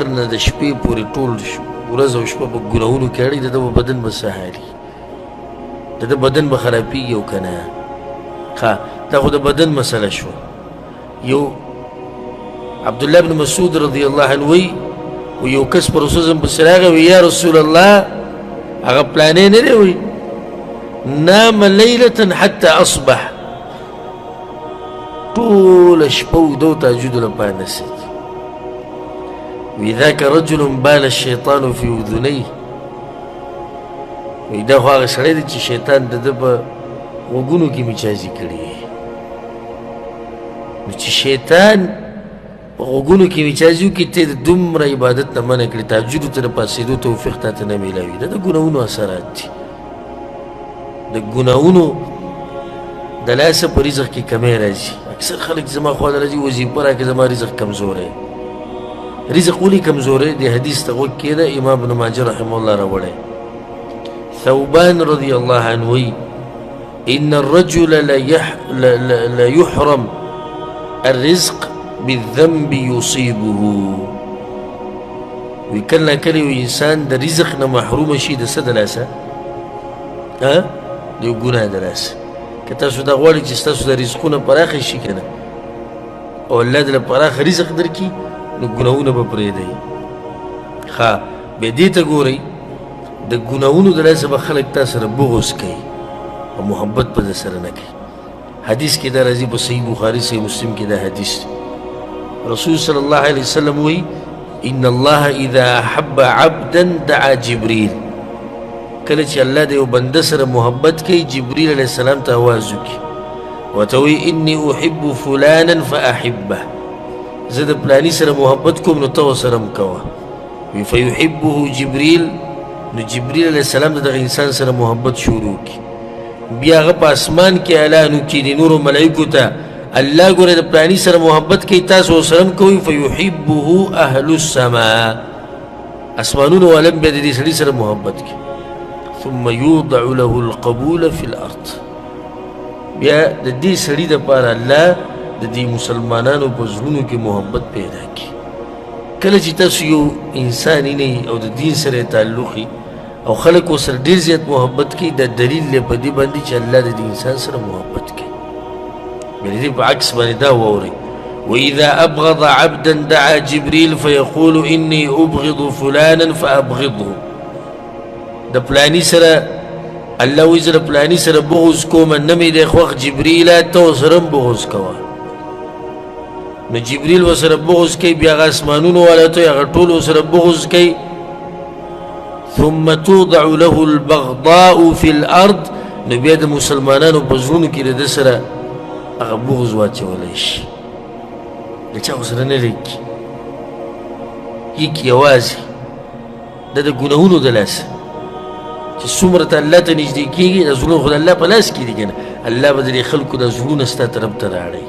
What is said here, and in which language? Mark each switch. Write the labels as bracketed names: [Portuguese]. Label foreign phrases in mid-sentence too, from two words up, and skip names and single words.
[Pashto] نه د شپې پورې ټول ورځ او شپه په ګناهونو کې اړي د ده په بدن به څه حالي د ده بدن به خرابېږي او که نه ښه دا خو د بدن مسله شوه یو عبدالله بن مسعود [Arabic] رضی الله عنه [Pashto] وی یو کس پر رسول الله پسې راغی وی یا رسول الله هغه پلانې نه دی وی [Arabic] نام لیلة حتى اصبح [Pashto] ټوله شپه اوږده و تهجدو لپاره نڅېږي. وی [Arabic] ذاک رجل بال الشیطان فی اذنیه، [Pashto] وی دا خو هغه سړی دی چې شیطان د ده په غوږونو کې میچازي کړي. نو چې شیطان په غوږونو کې میچازي وکړي ته د دومره عبادت نه منع کړي، تهجدو ته د پاڅېدو توفیق تا ته نه میلاوي. دا د ګناهونو اثرات دي. د ګناهونو د لاسه په رزق کې کمی راځي. اکثر خلک زما خوا ته راځي وظیفه راکړه زما رزق کمزوری. رزق ولې کمزوری دی؟ حدیث ته غوږ کېږده، امام ابن ماجه [Arabic] رحمه الله [Pashto] راوړی. [Arabic] ثوبان رضی الله عنه وی ان الرجل ليحرم الرزق بالذنب يصيبه. [Pashto] وی کله کله یو انسان د رزق نه محروم شي د څه د لاسه؟ د یو ګناه د لاسه. که تاسو دا غواړئ چې ستاسو د رزقونه پراخه شي که نه او الله دله پراخه رزق درکړي نو ګناهونه به پرېږدئ. ښه بیا دې ته ګورئ د ګناهونو د لاسه به خلک تا سره بغض کوي او محبت به در سره نه کوي. حدیث کې دا راځي په صحیح بخاري صحیح مسلم کې دا حدیث دی. [Arabic] رسول صلی الله علیه وسلم وی ان الله اذا احب عبدا دعا جبریل. [Pashto] کله چې الله د یو بنده سره محبت کوي جبریل علیه السلام ته آواز وکړي ورته وایي [Arabic] انی احب فلانا فاحبه، [Pashto] زه د پلاني سره محبت کوم نو ته ورسره هم کوه. وی [Arabic] فیحبه جبریل، [Pashto] نو جبریل علیه السلام د دغه انسان سره محبت شروع کړي. بیا هغه په اسمان کې اعلان وکړي د نورو ملایکو ته الله ګوره د پلاني سره محبت کوي تاسو ورسره هم کوئ. [Arabic] فیحبه اهل السماء، [Pashto] اسمانونو والا بیا د دې سړي سره محبت کوي. [Arabic] ثم يوضع له القبول في الارض، [Pashto] بیا د دې سړي دپاره الله د دې مسلمانانو په زړونو کې محبت پیدا کړي. کله چې تاسو یو انسان یې او د دین سره تعلق او خلک ورسره ډېر زیات محبت کوي، دا دلیل دی په دې باندې چې الله د دې انسان سره محبت کوي. بیا د دې په عکس باندې دا واورئ [Arabic] واذا ابغض عبدا دعا جبريل فيقول اني ابغض فلانا فابغضه. [Pashto] د پلانی سره الله وی زه د پلانی سره بغض کوم نه مې دی خوښ جبریله ته ورسره هم بغض کوه. نو جبریل ورسره بغض کوي، بیا هغه اسمانونو والا ته هغه ټول ورسره بغض کوي. [Arabic] ثم توضع له البغضاء في الارض، [Pashto] نو بیا د مسلمانانو په زړونو کې د ده سره هغه بغض واچولی شي. د چا ورسره نه لګي هیک یوازې د د ګناهونو د لاسه چې څومره ته الله ته نږدې کېږي د زړونو خو د الله په لاس کې دي که نه، الله به د دې خلکو د زړونه ستا طرف ته راړی.